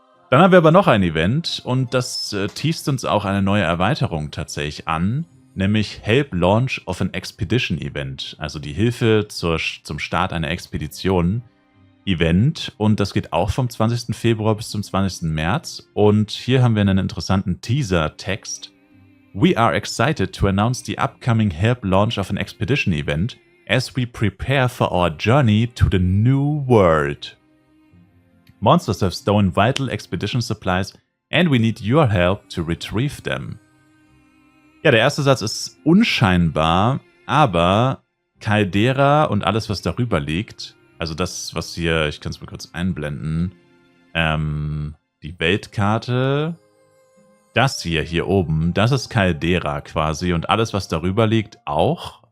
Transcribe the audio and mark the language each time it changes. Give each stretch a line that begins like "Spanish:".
German: Dann haben wir aber noch ein Event und das teast uns auch eine neue Erweiterung tatsächlich an, nämlich Help Launch of an Expedition Event, also die Hilfe zum Start einer Expedition Event, und das geht auch vom 20. Februar bis zum 20. März und hier haben wir einen interessanten Teaser-Text.
English: We are excited to announce the upcoming Help Launch of an Expedition Event as we prepare for our journey to the new world. Monsters have stolen vital expedition supplies and we need your help to retrieve them.
German: Ja, der erste Satz ist unscheinbar, aber Caldera und alles, was darüber liegt, also das, was hier, ich kann es mal kurz einblenden, die Weltkarte, das hier oben, das ist Caldera quasi und alles, was darüber liegt, auch.